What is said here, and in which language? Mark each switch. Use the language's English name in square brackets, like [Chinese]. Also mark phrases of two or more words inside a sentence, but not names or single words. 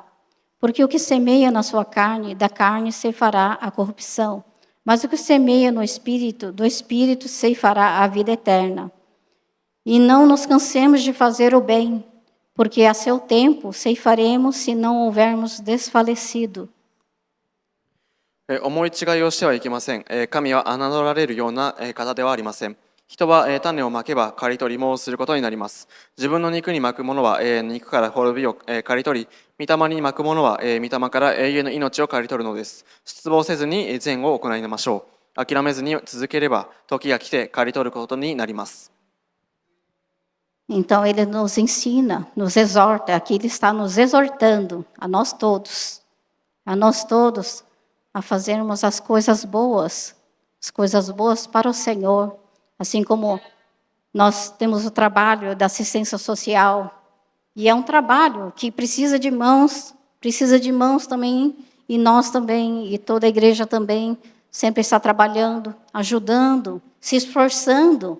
[Portuguese] Porque o que semeia na sua carne, da carne ceifará a corrupção. Mas o que semeia no Espírito, do Espírito ceifará a vida eterna. E não nos cansemos de fazer o bem, porque a seu tempo ceifaremos se não houvermos desfalecido. [Japanese] 思い違いをしてはいけません。神は侮られるような方ではありません。人は種をまけば刈り取りもすることになります。自分の肉にまくものは肉から滅びを刈り取り、御霊にまくものは御霊から永遠の命を刈り取るのです。失望せずに善を行いましょう。諦めずに続ければ時が来て刈り取ることになります。 [Portuguese] Então ele nos ensina, nos exorta, aqui ele está nos exortando, a nós todos, a fazermos as coisas boas para o Senhor, assim como nós temos o trabalho da assistência social, e é um trabalho que precisa de mãos também, e nós também, e toda a igreja também, sempre está trabalhando, ajudando, se esforçando.